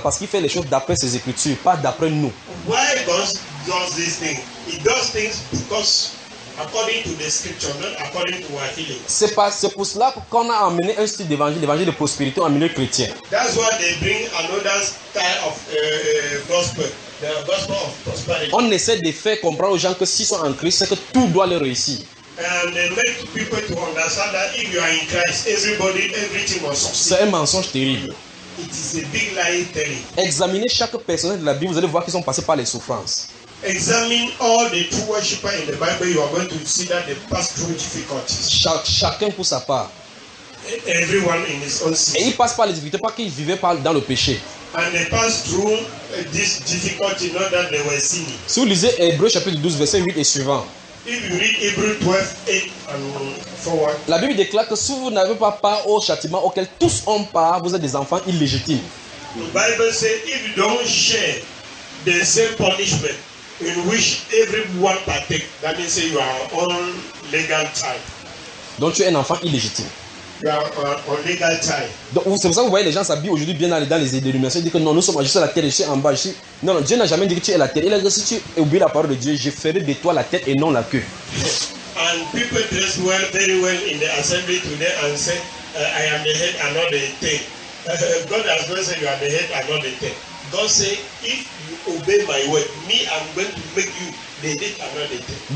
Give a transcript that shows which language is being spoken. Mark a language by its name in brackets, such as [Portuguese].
[French] Parce qu'il fait les choses d'après ses écritures, pas d'après nous. [English] Why God does these things? He does things because according to the scripture, not according to our feeling. [French] C'est pour cela qu'on a amené un style d'évangile, l'évangile de prospérité en milieu chrétien. [English] That's why they bring another style of gospel. The gospel of prosperity. [French] On essaie de faire comprendre aux gens que s'ils sont en Christ, c'est que tout doit leur réussir. [English] And they make people to understand that if you are in Christ, everybody, everything will succeed. [French] C'est un mensonge terrible. [English] It is a big lie telling. [French] Examinez chaque personnage de la Bible, vous allez voir qu'ils sont passés par les souffrances. [English] Examine all the true worshippers in the Bible, you are going to see that they pass through difficulties. [French] Chacun pour sa part. [English] Everyone in his own sin. [French] Et ils passent par les difficultés, pas qu'ils vivaient pas dans le péché. [English] And they pass through this difficulty, not that they were sinning. [French] Si vous lisez Hébreux chapitre 12, verset 8 et suivant. [English] If you read Hebrews 12:8 and forward, [French] la Bible déclare que si vous n'avez pas part au châtiment auquel tous ont part, vous êtes des enfants illégitimes. [English] The Bible says, if you don't share the same punishment in which everyone partake, that means you are on legal child. [French] Donc tu es un enfant illégitime. [English] You are on legal child. [French] Donc c'est pour ça que vous voyez les gens s'habillent aujourd'hui bien dans les idées de l'humanité, ils disent que non, nous sommes juste à la terre, je suis en bas, je suis. Non, non, Dieu n'a jamais dit que tu es la tête. Il a dit que si tu oublies la parole de Dieu, je ferai de toi la tête et non la queue. [English] And people dress well, very well in the assembly today and say, I am the head and not the tail. God has not said you are the head and not the tail. God said, if you obey my word, me, I'm going to make you the head and not the tail.